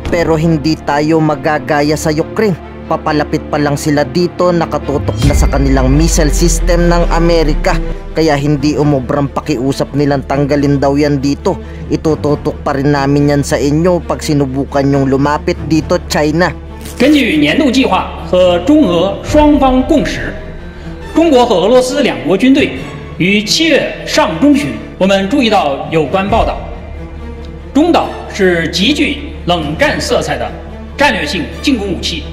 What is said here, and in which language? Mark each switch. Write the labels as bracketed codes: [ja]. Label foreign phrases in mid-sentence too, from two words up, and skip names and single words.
[tl] Pero hindi tayo magagaya sa Ukraine. Papalapit pa lang sila dito, nakatutok na sa kanilang [en] missile system [tl] ng Amerika. Kaya hindi umubrang pakiusap nilang tanggalin daw yan dito. Itututok pa rin namin yan sa inyo pag sinubukan yung lumapit dito, China. [zh] 根据年度计划和中俄双方共识，中国和俄罗斯两国军队于7月上中旬，我们注意到有关报道，中导是极具冷战色彩的战略性进攻武器。